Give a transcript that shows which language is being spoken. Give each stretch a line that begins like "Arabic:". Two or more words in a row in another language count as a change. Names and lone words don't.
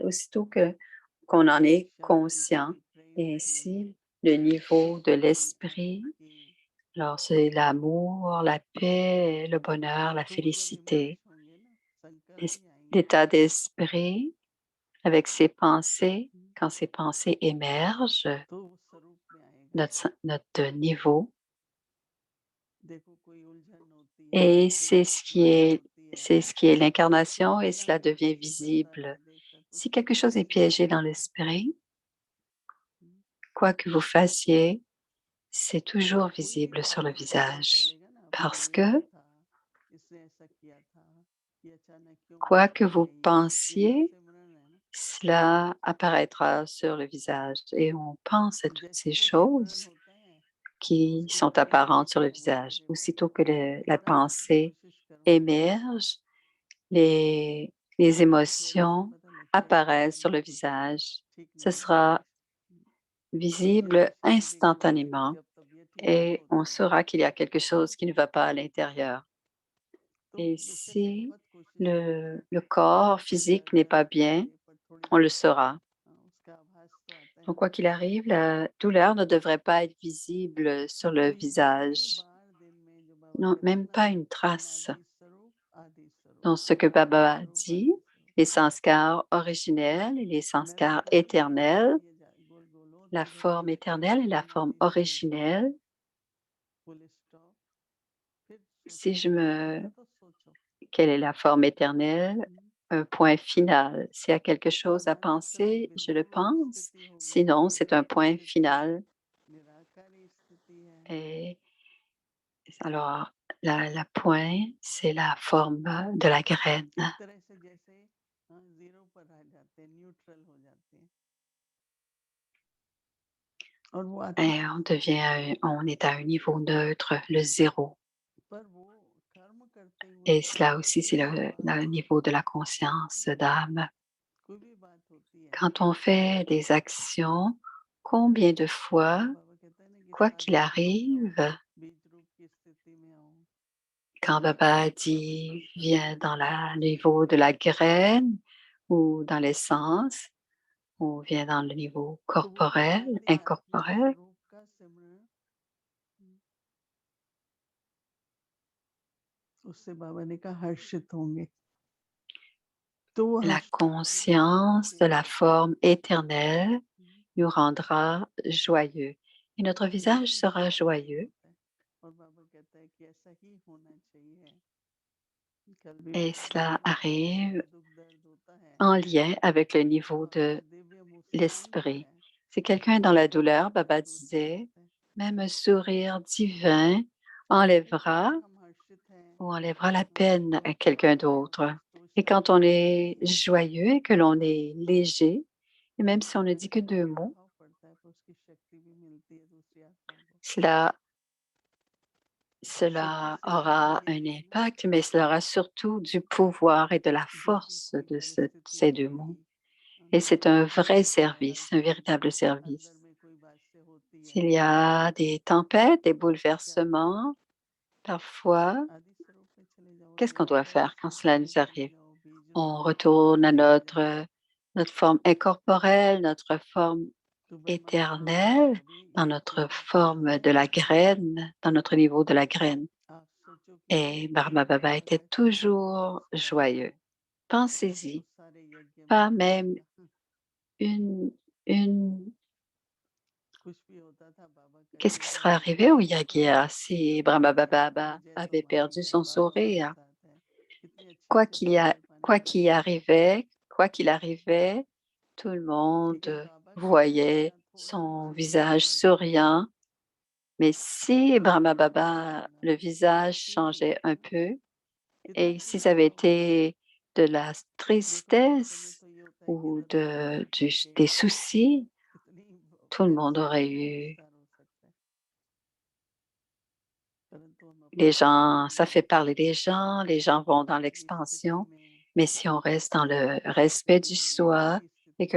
French: Aussitôt qu'on en est conscient, et ainsi le niveau de l'esprit, alors c'est l'amour, la paix, le bonheur, la félicité, l'état d'esprit avec ses pensées Quand ces pensées émergent,
Hindi: तो वो स्वरूप में आएगा।
French: notre niveau,
Hindi: देखो कोई उलझन होती है,
French: et
Hindi: कोई होती है,
French: c'est ce qui est l'incarnation et
Hindi: बिना
French: cela devient
Hindi: सोचे समझा
French: visible.
Hindi: देखकर तो
French: Si
Hindi: उसके
French: quelque chose est
Hindi: पास ही
French: piégé dans
Hindi: आता है।
French: l'esprit, हम्म, quoi que vous fassiez, c'est toujours
Hindi: कोई भी
French: visible sur
Hindi: बात
French: le
Hindi: हो पता
French: visage.
Hindi: चलेगा ना, पहले
French: Parce
Hindi: ये हुआ
French: que
Hindi: था, इसने ऐसा किया था, ये अचानक क्यों
French: quoi
Hindi: बात
French: que
Hindi: हो
French: vous
Hindi: गई। ये सब
French: pensiez,
Hindi: सिमरन है ना।
French: cela apparaîtra sur le visage. Et on pense à
Hindi: और
French: toutes
Hindi: जैसे
French: ces
Hindi: ही वो सिमरन
French: choses
Hindi: होता है तो
French: qui
Hindi: उसके
French: sont
Hindi: बाद वो
French: apparentes sur le
Hindi: देखना वो
French: visage.
Hindi: तेरे बारे
French: Aussitôt
Hindi: में
French: que
Hindi: सोचेगा
French: la
Hindi: ना,
French: pensée
Hindi: कोशिश करो
French: émerge, les
Hindi: थोड़ा सा
French: émotions
Hindi: पता लगता है कि
French: apparaissent sur
Hindi: नहीं
French: le
Hindi: कुछ तो
French: visage.
Hindi: ठीक
French: Ce
Hindi: नहीं है।
French: sera
Hindi: ये
French: visible
Hindi: सोचने की जरूरत है कि
French: instantanément
Hindi: जब तबीयत ठीक नहीं
French: et on
Hindi: होती है
French: saura qu'il y a quelque chose qui ne va pas à l'intérieur.
Hindi: तो
French: Et
Hindi: बेशक
French: si
Hindi: बहुत कोशिश करो
French: le
Hindi: कि
French: corps
Hindi: कोई
French: physique n'est
Hindi: दर्द
French: pas
Hindi: है
French: bien,
Hindi: चेहरे पर थोड़ी
French: on le
Hindi: सी
French: saura.
Hindi: उसका आभास तो आता है
French: Donc,
Hindi: ना।
French: quoi qu'il arrive, la douleur ne devrait pas être visible sur le
Hindi: तो ये कई
French: visage.
Hindi: बार दिन में जो बाबा
French: Non,
Hindi: कहते हैं
French: même
Hindi: ना,
French: pas une trace.
Hindi: अनादि स्वरूप आदि स्वरूप,
French: Dans ce que
Hindi: अनादि
French: Baba
Hindi: स्वरूप
French: dit,
Hindi: आदि स्वरूप।
French: les sanskars originels et les
Hindi: मैंने
French: sanskars
Hindi: बताया ना बाबा
French: éternels,
Hindi: ये गोल गोल
French: la
Hindi: होते रहते
French: forme
Hindi: हैं,
French: éternelle et la forme
Hindi: अनादि स्वरूप
French: originelle.
English: full stop. फिर
French: Si
Hindi: सोचने
French: je
Hindi: की जरूरत
French: me...
Hindi: है तो सोचो।
French: Quelle est la forme éternelle? हम्म, Un point final. S'il y a quelque chose à
Hindi: अनादि स्वरूप
French: penser, je le
Hindi: बिल्कुल
French: pense.
Hindi: स्थिति हो गई,
French: Sinon, c'est un
Hindi: विपरीत
French: point
Hindi: स्थिति है,
French: final.
Hindi: निराकारी स्थिति है।
French: Et alors, la pointe, c'est la forme de la graine.
Hindi: एक तरह से जैसे जीरो पर आ जाते हैं, न्यूट्रल हो जाते हैं, और वो आती
French: Et on est à un niveau neutre, le zéro.
Hindi: पर वो कर्म करते हुए
French: Et cela aussi, c'est
Hindi: कितनी
French: le
Hindi: बार
French: niveau de la conscience d'âme.
Hindi: कोई भी बात होती है
French: Quand on fait des actions, combien de fois,
Hindi: तो बाबा कहता है ना कि
French: quoi qu'il
Hindi: साधक बन जाओ,
French: arrive,
Hindi: बीज रूप की स्थिति में आओ।
French: quand Baba dit viens dans le niveau de la graine ou dans l'essence, ou vient dans le niveau
Hindi: तो वो जो
French: corporel,
Hindi: आदि आत्मिक
French: incorporel,
Hindi: स्वरूप का सिमरन, उससे बाबा ने कहा हर्षित होंगे। तो वो
French: la
Hindi: हर्षित
French: conscience de la forme éternelle हम्म, nous rendra joyeux. Et notre visage
Hindi: बिल्कुल
French: sera
Hindi: स्वाभाविक
French: joyeux.
Hindi: होता है। और बाबा कहता है कि ऐसा ही होना चाहिए। कल भी
French: Et
Hindi: बताया
French: cela
Hindi: कि जैसे किसी
French: arrive
Hindi: को दुख दर्द होता है
French: en lien avec le niveau
Hindi: तो
French: de
Hindi: दिव्य मुस्कान जो
French: l'esprit.
Hindi: है
French: Si quelqu'un est dans
Hindi: वो
French: la douleur,
Hindi: दुख
French: Baba
Hindi: दर्द दूर कर
French: disait,
Hindi: देता है।
French: même un sourire divin
Hindi: लेकिन
French: enlèvera
Hindi: अगर हम हर्षित हैं,
French: ou enlèvera la peine à
Hindi: खुश
French: quelqu'un
Hindi: हैं,
French: d'autre.
Hindi: तो
French: Et quand
Hindi: शांति
French: on
Hindi: मिलती
French: est
Hindi: है,
French: joyeux et que l'on est léger, et même si on ne dit que
Hindi: दर्शन का
French: 2 mots,
Hindi: प्रभाव पड़ता है तो उसकी शक्ति भी मिलती है दूसरी आत्माओं को।
French: cela,
Hindi: शक्ति
French: cela
Hindi: से ताकत
French: aura
Hindi: ये
French: un
Hindi: भी है ना,
French: impact, mais cela aura surtout du pouvoir et de la
Hindi: जब भी
French: force
Hindi: कोई
French: de
Hindi: परिस्थिति
French: ces 2 mots.
Hindi: आएगी,
French: Et c'est un vrai
Hindi: बाहर
French: service, un véritable service.
Hindi: अंदर में कोई बात से होती है,
French: S'il y a des tempêtes, des
Hindi: तो क्या करो,
French: bouleversements, parfois,
Hindi: आदि स्वरूप में चले जाओ,
French: qu'est-ce qu'on doit
Hindi: निराकार
French: faire quand cela
Hindi: स्थिति में
French: nous
Hindi: चले
French: arrive?
Hindi: जाओ, बीज रूप
French: On
Hindi: की स्थिति
French: retourne
Hindi: में
French: à
Hindi: चले जाओ।
French: notre forme incorporelle, notre forme
Hindi: तो ब्रह्मा बाबा कहते हैं
French: éternelle,
Hindi: अभी
French: dans
Hindi: ये
French: notre
Hindi: पूरा
French: forme de
Hindi: प्रोसेस
French: la graine, dans notre niveau de la graine.
Hindi: आप सोचो कि
French: Et
Hindi: जैसे
French: Brahma
Hindi: बाबा
French: Baba était
Hindi: कहता है संकल्प
French: toujours
Hindi: स्मरण
French: joyeux.
Hindi: हो तो
French: Pensez-y,
Hindi: सारे यज्ञ में
French: pas
Hindi: हो
French: même
Hindi: जाएगा।
French: une, une...
Hindi: कुछ भी होता था बाबा
French: Qu'est-ce
Hindi: कहते
French: qui
Hindi: थे
French: serait arrivé au Yagia si Brahma
Hindi: वो
French: Baba
Hindi: जैसा
French: avait perdu
Hindi: बनेगा,
French: son
Hindi: बाबा मेरे
French: sourire?
Hindi: साथ है, कितने अच्छे से संकल्प आने लगते हैं।
French: Quoi qu'il arrivait, tout le
Hindi: लेकिन
French: monde
Hindi: बाबा कहते हैं कि
French: voyait
Hindi: ना थोड़ा
French: son
Hindi: मान
French: visage
Hindi: होना चाहिए,
French: souriant. Mais si Brahma
Hindi: थोड़ा
French: Baba,
Hindi: मानना
French: le
Hindi: चाहिए,
French: visage
Hindi: क्यों
French: changeait un
Hindi: हाँ?
French: peu,
Hindi: कितना
French: et si
Hindi: खुश
French: ça avait
Hindi: रहो।
French: été de la
Hindi: देखो हर समय
French: tristesse
Hindi: तो ये होता है कि
French: ou
Hindi: हृदय में
French: des
Hindi: धड़के,
French: soucis,
Hindi: कितनी
French: tout le monde
Hindi: टेंशन
French: aurait
Hindi: हो,
French: eu.
Hindi: विस्तार हो सकता है, परंतु हम
French: Les
Hindi: अपने
French: gens,
Hindi: संयम
French: ça
Hindi: में
French: fait parler des gens, les gens vont dans
Hindi: की स्थिति
French: l'expansion,
Hindi: में,
French: mais si on reste dans le
Hindi: ईश्वर की
French: respect
Hindi: स्थिति
French: du
Hindi: में,
French: soi
Hindi: आपकी
French: et
Hindi: स्थिति